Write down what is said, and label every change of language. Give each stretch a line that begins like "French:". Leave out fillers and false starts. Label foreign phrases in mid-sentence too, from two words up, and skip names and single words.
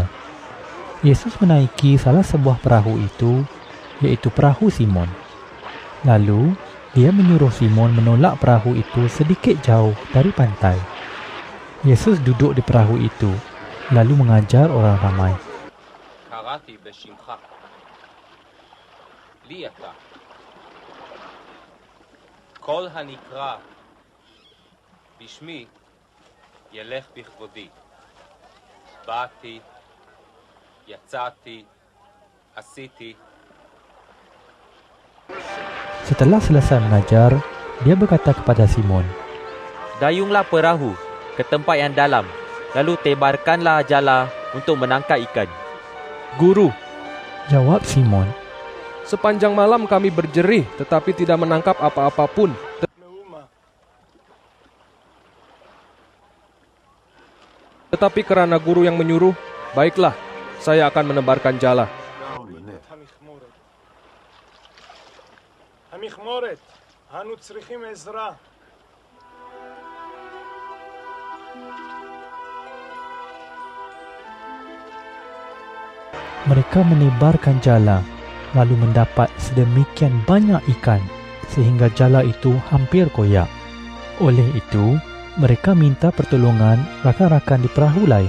Malay: Yesus menaiki salah sebuah perahu itu, iaitu perahu Simon. Lalu, dia menyuruh Simon menolak perahu itu sedikit jauh dari pantai. Yesus duduk di perahu itu, lalu mengajar orang ramai.
Hebrew: קראתי בשמך, לי אתה. כל הנקרא בשמי ילך בכבודי. באתי, יצאתי, עשיתי.
Malay: Setelah selesai mengajar, dia berkata kepada Simon, Dayunglah perahu ke tempat yang dalam, lalu tebarkanlah jala untuk menangkap ikan. Guru, jawab Simon, sepanjang malam kami berjerih tetapi tidak menangkap apa-apa pun. Tetapi karena guru yang menyuruh, baiklah, saya akan menebarkan jala.
Hebrew: המכמורת, אנו צריכים עזרה.
Malay: mereka menebarkan jala, lalu mendapat sedemikian banyak ikan sehingga jala itu hampir koyak. Oleh itu, mereka minta pertolongan rakan-rakan di perahu lain.